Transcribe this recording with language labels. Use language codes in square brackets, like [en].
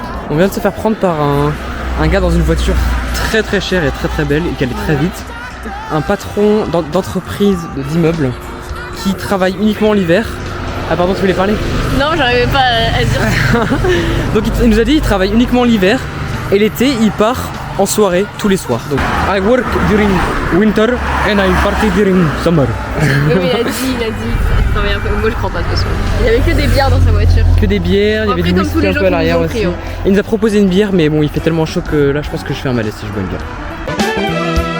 [fr] On vient de se faire prendre par un gars dans une voiture très chère et très belle et qui allait très vite. Un patron d'entreprise d'immeuble qui travaille uniquement l'hiver. Ah pardon, tu voulais parler? Non, j'arrivais pas à dire. Donc il nous a dit qu'il travaille uniquement l'hiver et l'été il part en soirée tous les soirs. [en] Donc I work during winter and I party during summer. [fr] Oui, il a dit. Un peu. Moi je crois pas de toute façon. Il y avait que des bières dans sa voiture. Que des bières, il y avait du whisky un peu à l'arrière aussi. Il nous a proposé une bière mais bon il fait tellement chaud que là je pense que je fais un malaise si je bois une bière.